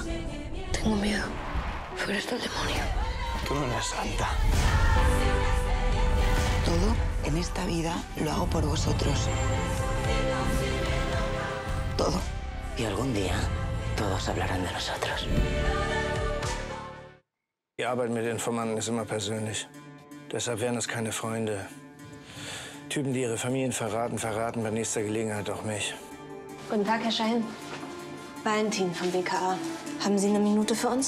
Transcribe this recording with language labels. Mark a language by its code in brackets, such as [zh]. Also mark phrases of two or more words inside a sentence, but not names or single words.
[es] Tengo miedo. Fuera está el demonio. Tú no eres santa. Todo en esta vida lo hago por vosotros. Todo. Y algún día todos hablarán de nosotros. [de] Die Arbeit mit Informanten ist immer persönlich. Deshalb wären es keine Freunde. Typen, die ihre Familien verraten bei nächster Gelegenheit auch mich. Guten Tag, Herr Schein. Valentin vom BKA. Haben Sie eine Minute für uns?